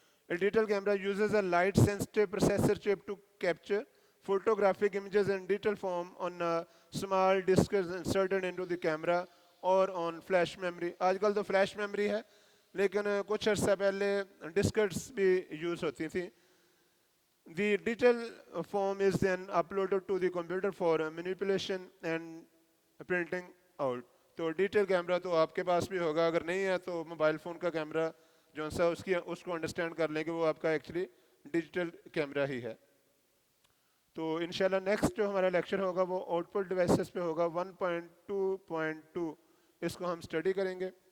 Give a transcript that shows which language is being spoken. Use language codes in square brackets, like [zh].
[en] Digital camera uses a light sensitive processor chip to capture photographic images in digital form on small discs inserted into the camera or on flash memory. [ur] آج کل تو flash memory ہے لیکن کچھ عرصہ پہلے ڈسکٹس بھی use ہوتی تھیں. [en] The digital form is then uploaded to the computer for manipulation and printing out. [ur] تو ڈیجیٹل کیمرہ تو آپ کے پاس بھی ہوگا اگر نہیں ہے تو موبائل فون کا کیمرہ جو سا اس کو انڈرسٹینڈ کر لیں کہ وہ آپ کا ایکچولی ڈیجیٹل کیمرہ ہی ہے. تو انشاءاللہ نیکسٹ جو ہمارا لیکچر ہوگا وہ آؤٹ پٹ ڈیوائسز پہ ہوگا 1.2.2 اس کو ہم اسٹڈی کریں گے.